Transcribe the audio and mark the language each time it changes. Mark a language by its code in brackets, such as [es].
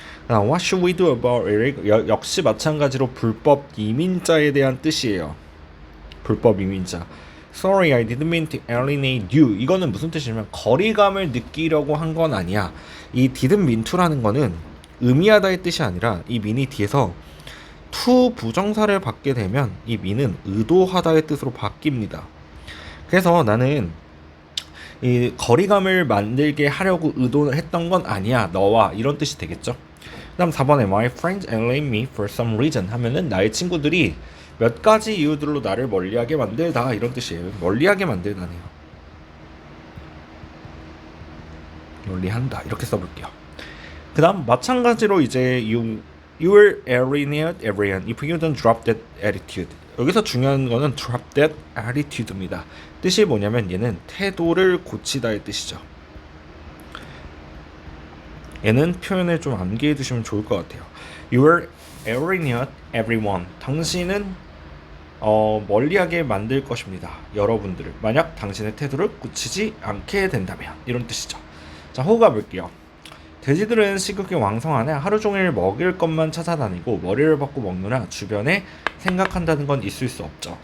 [en] What should we do about illegal? [ko] 역시 마찬가지로 불법 이민자에 대한 뜻이에요. 불법 이민자. [en] Sorry, I didn't mean to alienate you. [ko] 이거는 무슨 뜻이냐면 거리감을 느끼려고 한 건 아니야. 이 [en] didn't mean to [ko] 라는 거는 의미하다의 뜻이 아니라 이 mean이 뒤에서 to 부정사를 받게 되면 이 mean은 의도하다의 뜻으로 바뀝니다. 그래서 나는 이 거리감을 만들게 하려고 의도를 했던 건 아니야, 너와, 이런 뜻이 되겠죠. 그 다음 4번에 [en] My friends alienate me for some reason [ko] 하면은 나의 친구들이 몇 가지 이유들로 나를 멀리하게 만들다, 이런 뜻이에요. 멀리하게 만들다네요. 멀리한다, 이렇게 써볼게요. 그 다음 마찬가지로 이제 [en] you will alienate everyone if you don't drop that attitude. [ko] 여기서 중요한 거는 [en] drop that attitude [ko] 입니다. 뜻이 뭐냐면 얘는 태도를 고치다의 뜻이죠. 얘는 표현을 좀 암기해 두시면 좋을 것 같아요. [en] You will alienate everyone. [ko] 당신은 멀리하게 만들 것입니다. 여러분들을. 만약 당신의 태도를 고치지 않게 된다면, 이런 뜻이죠. 자, 호흡 가볼게요. 돼지들은 식욕이 왕성하네. 하루 종일 먹을 것만 찾아다니고 머리를 받고 먹느라 주변에 생각한다는 건 있을 수 없죠.